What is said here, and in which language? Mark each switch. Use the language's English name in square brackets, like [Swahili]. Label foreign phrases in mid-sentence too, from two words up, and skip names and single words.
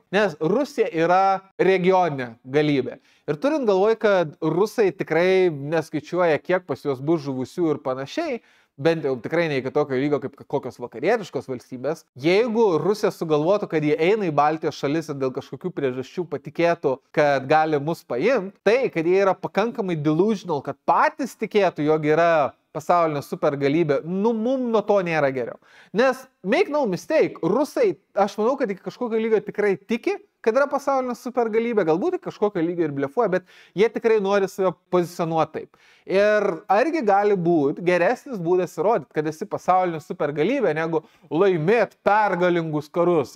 [Lithuanian] Nes Rusija yra regioninė galybė. Ir turint galvoj, kad Rusai tikrai neskaičiuoja, kiek pas juos bus žuvusių ir panašiai, bent jau tikrai ne iki tokio lygio kaip kokios vakarietiškos valstybės, jeigu Rusija sugalvotų, kad jie eina į Baltijos šalis ir dėl kažkokių priežasčių patikėtų, kad gali mus paimti, tai, kad jie yra pakankamai delusional, kad patys tikėtų, jog yra pasaulinė supergalybė, nu mum nuo to nėra geriau. Nes, [English] make no mistake, [Lithuanian] Rusai, aš manau, kad iki kažkokio lygio tikrai tiki, kad yra pasaulinė supergalybė, galbūt iki kažkokio lygio ir blefuoja, bet jie tikrai nori save pozicionuoti taip. Ir argi gali būti geresnis būdas įrodyti, kad esi pasaulinė supergalybė, negu laimėti pergalingus karus.